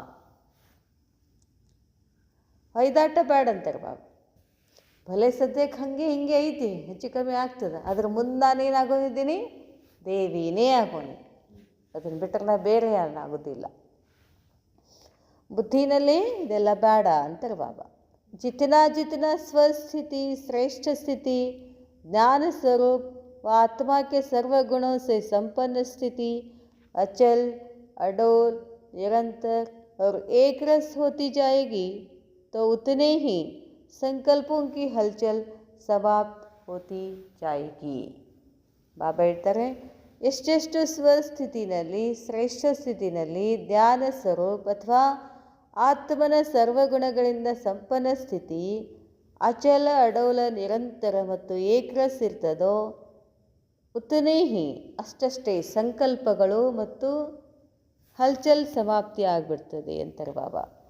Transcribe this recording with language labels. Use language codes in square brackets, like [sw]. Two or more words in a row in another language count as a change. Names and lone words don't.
[kn] ಹೊಯ್ದಾಟ ಬೇಡ ಅಂತಾರೆ ಬಾಬಾ. ಭಲೆ ಸದ್ಯಕ್ಕೆ ಹಾಗೆ ಹಿಂಗೆ ಐತಿ, ಹೆಚ್ಚು ಕಮ್ಮಿ ಆಗ್ತದೆ. ಅದ್ರ ಮುಂದೆ ನಾನೇನಾಗೋದಿದ್ದೀನಿ, ದೇವಿನೇ ಆಗೋನಿ. ಅದನ್ನು ಬಿಟ್ಟರೆ ನಾ ಬೇರೆ ಯಾರನ್ನಾಗೋದಿಲ್ಲ. ಬುದ್ಧಿನಲ್ಲಿ ಇದೆಲ್ಲ ಬೇಡ ಅಂತಾರೆ ಬಾಬಾ. [hi] जितना जितना स्वस्थिति श्रेष्ठ स्थिति ज्ञान स्वरूप व आत्मा के सर्व गुणों से संपन्न स्थिति अचल अडोल निरंतर और एक रस होती जाएगी तो उतने ही संकल्पों की हलचल समाप्त होती जाएगी. [kn] ಬಾಬಾ ಹೇಳ್ತಾರೆ, ಎಷ್ಟೆಷ್ಟು ಸ್ವಸ್ಥಿತಿನಲ್ಲಿ ಶ್ರೇಷ್ಠ ಸ್ಥಿತಿನಲ್ಲಿ ಜ್ಞಾನ ಸ್ವರೂಪ ಅಥವಾ ಆತ್ಮನ ಸರ್ವಗುಣಗಳಿಂದ ಸಂಪನ್ನ ಸ್ಥಿತಿ ಅಚಲ ಅಡೋಲ ನಿರಂತರ ಮತ್ತು ಏಕರಸ್ ಇರ್ತದೋ [hi] उतने ही [kn] ಅಷ್ಟಷ್ಟೇ ಸಂಕಲ್ಪಗಳು ಮತ್ತು ಹಲ್ಚಲ್ ಸಮಾಪ್ತಿ ಆಗಿಬಿಡ್ತದೆ ಅಂತಾರೆ ಬಾಬಾ.